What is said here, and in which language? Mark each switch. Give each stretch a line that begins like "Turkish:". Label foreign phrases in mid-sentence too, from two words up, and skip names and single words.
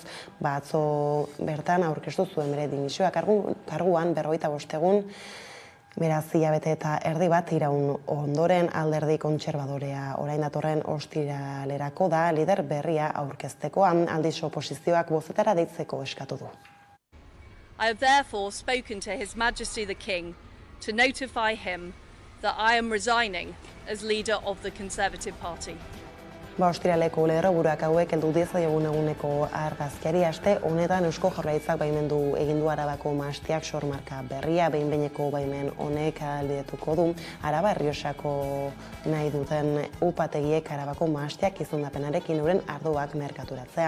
Basque: Atzo bertan aurkeztu zuen bere dimisioa karguan 45 egun, beraz hilabete eta erdi bat iraun ondoren alderdi kontserbadorea orain datorren ostiralerako da lider berria aurkezteko, aldiz oposizioak bozetara deitzeko eskatu du.
English: I have therefore spoken to His Majesty the King to notify him that I am resigning as leader of the Conservative Party.
Basque: Ostiraleko lerroburuak hauek heldu diezaiogun eguneko argazkiari aste honetan Eusko Jaurlaritzak baimendu egin du Arabako mahastiak sormarka berria, behin-behineko baimen honek ahalbidetuko du Araba Errioxako nahi duten upategiek Arabako mahastiak izendapenarekin euren ardoak merkaturatzea.